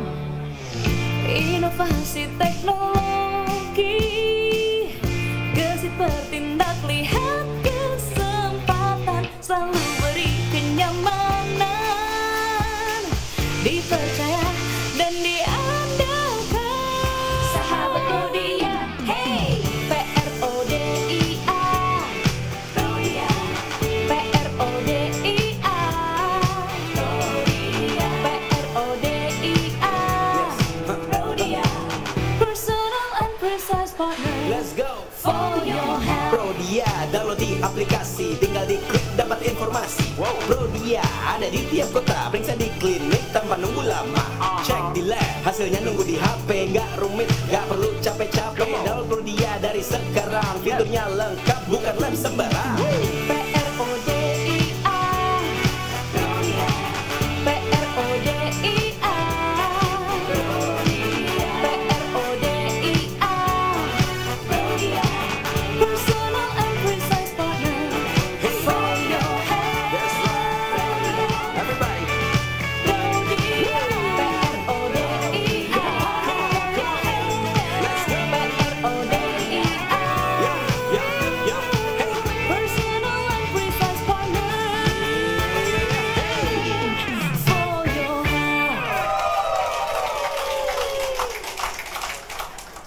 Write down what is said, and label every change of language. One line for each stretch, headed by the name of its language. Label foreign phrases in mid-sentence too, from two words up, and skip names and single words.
Indonesian: Inovasi teknologi, gesit bertindak, lihat kesempatan, selalu beri kenyamanan, dipercaya dan diandalkan. Sahabat Prodia, hey, P-R-O-D-I-A, Prodia, P-R-O-D-I-A, Prodia, P-R-O-D-I-A, Prodia,
English: personal and precise partner. Let's go! For your health.
Indonesian: Prodia, download di aplikasi, tinggal diklik dapat informasi. Prodia ada di tiap kota, periksa di klinik tanpa nunggu lama. Cek di lab, hasilnya nunggu di HP, nggak rumit, nggak perlu capek-capek. Download Prodia dari sekarang, fiturnya lengkap, bukan lab sembarang. P-R-O-D-I-A, Prodia, P-R-O-D-I-A, Prodia, P-R-O-D-I-A, Prodia,
English: personal and precise partner for your health. That's right, everybody. Prodia, P-R-O-D-I-A, P-R-O-D-I-A, Hey. personal and precise partner for your health.